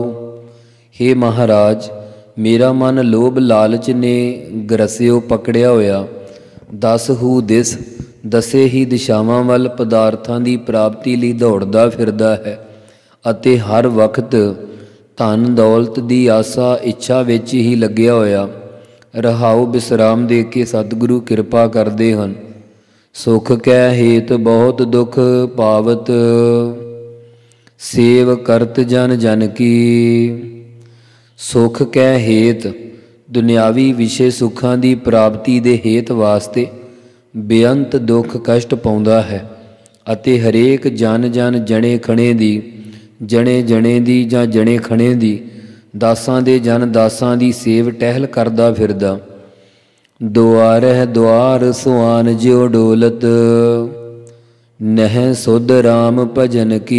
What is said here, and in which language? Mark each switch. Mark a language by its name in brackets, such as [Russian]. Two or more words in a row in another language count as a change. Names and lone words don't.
[Punjabi] ਹੇ ਮਹਾਰਾਜ, ਮੇਰਾ ਮਨ ਲੋਭ ਲਾਲਚ ਨੇ ਗਰਸਿਓ ਪਕੜਿਆ ਹੋਇਆ 10 ਹੂ ਦਿਸ ਦਸੇ ਹੀ ਦਿਸ਼ਾਵਾਂ ਵੱਲ ਪਦਾਰਥਾਂ ਦੀ ਪ੍ਰਾਪਤੀ ਲਈ ਦੌੜਦਾ ਫਿਰਦਾ ਹੈ ਅਤੇ ਹਰ ਵਕਤ ਧਨ ਦੌਲਤ ਦੀ ਆਸਾ ਇੱਛਾ ਵਿੱਚ ਹੀ ਲੱਗਿਆ ਹੋਇਆ। ਰਹਾਉ ਵਿਸਰਾਮ ਦੇ ਕੇ ਸਤਿਗੁਰੂ ਕਿਰਪਾ ਕਰਦੇ ਹਨ। ਸੁਖ ਕੈ ਹੇਤ ਬਹੁਤ ਦੁਖ ਪਾਵਤ, ਸੇਵ ਕਰਤ ਜਨ ਜਨ ਕੀ। ਸੁਖ ਕੈ ਹੇਤ ਦੁਨਿਆਵੀ ਵਿਸ਼ੇ ਸੁਖਾਂ ਦੀ ਪ੍ਰਾਪਤੀ ਦੇ ਹੇਤ ਵਾਸਤੇ ਬੇਅੰਤ ਦੁੱਖ ਕਸ਼ਟ ਪਾਉਂਦਾ ਹੈ ਅਤੇ ਹਰੇਕ ਜਨ ਜਨ ਜਣੇ ਖਣੇ ਦੀ ਜਣੇ ਜਣੇ ਦੀ ਜਾਂ ਜਣੇ ਖਣੇ ਦੀ ਦਾਸਾਂ ਦੇ ਜਨ ਦਾਸਾਂ ਦੀ ਸੇਵ ਟਹਿਲ ਕਰਦਾ ਫਿਰਦਾ। ਦੁਆਰਹਿ ਦੁਆਰ ਸੁਆਨ ਜਿਉ ਡੋਲਤ, ਨਹਿ ਸੁਧ ਰਾਮ ਭਜਨ ਕੀ।